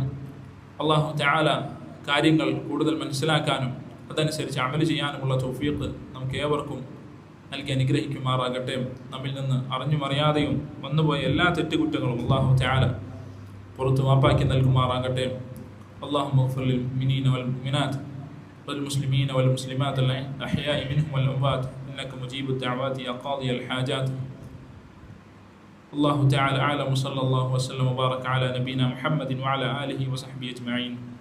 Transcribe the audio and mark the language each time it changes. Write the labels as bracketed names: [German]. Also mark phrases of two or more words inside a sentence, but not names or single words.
[Arabic] الله تعالى [Malayalam] കാര്യങ്ങൾ കൂടുതൽ മനസ്സിലാക്കാനും അതനുസരിച്ച് അമൽ ചെയ്യാനുമുള്ള തൗഫീഖ് നമുക്ക് ഏവർക്കും നൽകി അനുഗ്രഹിക്കുമാറാകട്ടെ. നമ്മിൽ നിന്ന് അറിഞ്ഞും അറിയാതെയും വന്നുപോയ എല്ലാ തെറ്റുകുറ്റങ്ങളും [Arabic] الله تعالى [Malayalam] പുറത്ത് മാപ്പാക്കി നൽകുമാറാകട്ടെ. [Arabic] اللهم اغفر للمؤمنين والمؤمنات والمسلمين والمسلمات الأحياء منهم والأموات إنك مجيب الدعوات يا قاضي الحاجات. الله تعالى أعلم. صلى الله وسلم وبارك على نبينا محمد وعلى آله وصحبه أجمعين.